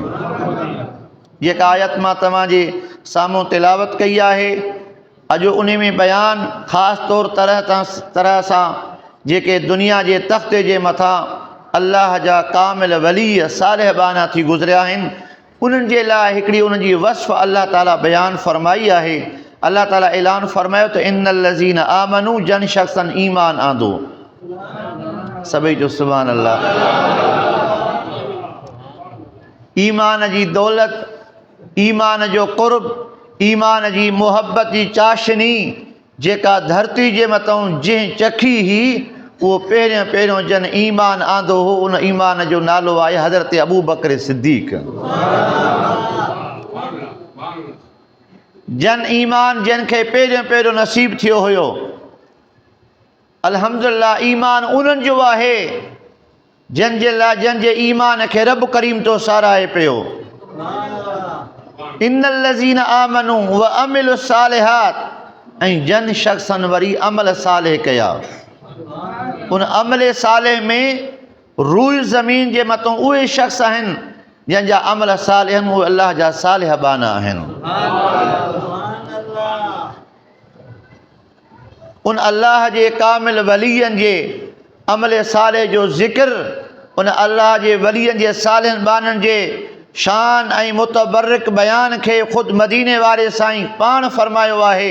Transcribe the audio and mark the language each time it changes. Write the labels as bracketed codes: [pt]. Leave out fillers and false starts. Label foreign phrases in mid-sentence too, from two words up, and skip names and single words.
[sd] जेका आयत मां तव्हांजे साम्हूं तिलावत कई आहे, अॼु उन में बयानु ख़ासि तौर तरह सां जेके दुनिया जे तख़्ते जे मथां अल्लाह जा कामिल वली सालिहबाना थी गुज़रिया आहिनि, उन्हनि जे लाइ हिकिड़ी उन्हनि जी वस्फ़ अल्लाह ताला बयानु फ़रमाई आहे। अल्लाह ताला ऐलान फ़रमायो त [ar] إن الذين آمنوا, [sd] जन शख़्सन ईमान आंदो। सभई जो [ar] سبحان الله. [sd] ईमान जी दौलत, ईमान जो क़ुर्ब, ईमान जी मुहब्बत जी चाशनी जेका धरती जे मथां जंहिं चखी ही, उहो पहिरियों जन ईमान आंदो हो, उन ईमान जो नालो आहे हज़रत अबू बकर सिद्दीक़। जन ईमान जिनखे पहिरियों नसीब थियो हुयो। अल्हम्दुलिल्लाह, ईमान उन्हनि जो आहे जंहिंजे ईमान खे रब करीम तो साराहे पियो। [ar] إن الذين آمنوا وعملوا الصالحات, [sd] ऐं जन शख़्सन वरी अमल सालिह कया। उन अमल सालिह में रूई ज़मीन जे मथां उहे शख़्स आहिनि जंहिंजा अमल सालिह आहिनि, उहे अल्लाह जा सालिहबाना आहिनि। उन अल्लाह जे कामिल वलीअनि जे अमल सालिह जो ज़िक्र, उन अल्लाह जे वलीअनि जे सालिहनि बाननि जे शान ऐं मुतबर्रिक बयान खे ख़ुदि मदीने वारे साईं पाण फरमायो आहे।